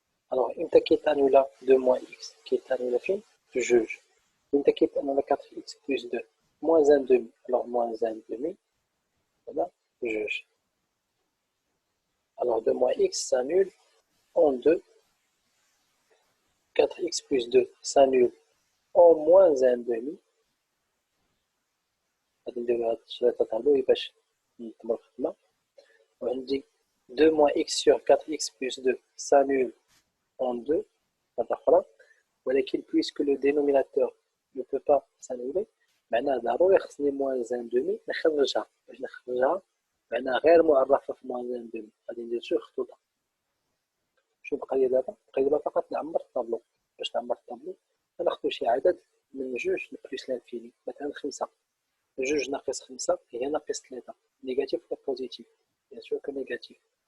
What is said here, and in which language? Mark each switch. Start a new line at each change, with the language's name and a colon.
French: Alors, imta qui est annulé 2 moins x qui est annulé fin, juge. Imta qui est annulé 4x plus 2 moins 1 demi. Alors, moins 1 demi. Voilà, juge. Alors 2 moins x s'annule en 2. 4x plus 2 s'annule en moins 1 demi.
Arabic: غادي نديرو هاد الثلاثة طابلو باش ننظمو الخدمة.
French: وعندي 2 moins x sur 4x plus 2 s'annule en 2.
Arabic: مرة أخرى.
French: ولكن puisque le dénominateur ne peut pas s'annuler
Arabic: معناه ضروري خصني
French: moins 1 demi نخرجها.
Arabic: باش نخرجها معناها غير معرفة في
French: moins 1 demi.
Arabic: غادي ندير جوج خطوطة. شنو بقى لي دابا؟ بقى لي دابا فقط نعمر الطابلو. باش نعمر الطابلو غناخدو شي عدد من جوج بلس لانفيني، مثلا 5. جوج ناقص 5 هي ناقص 3. نيجاتيف ولا بوزيتيف؟
French: بيان سور كو نيجاتيف.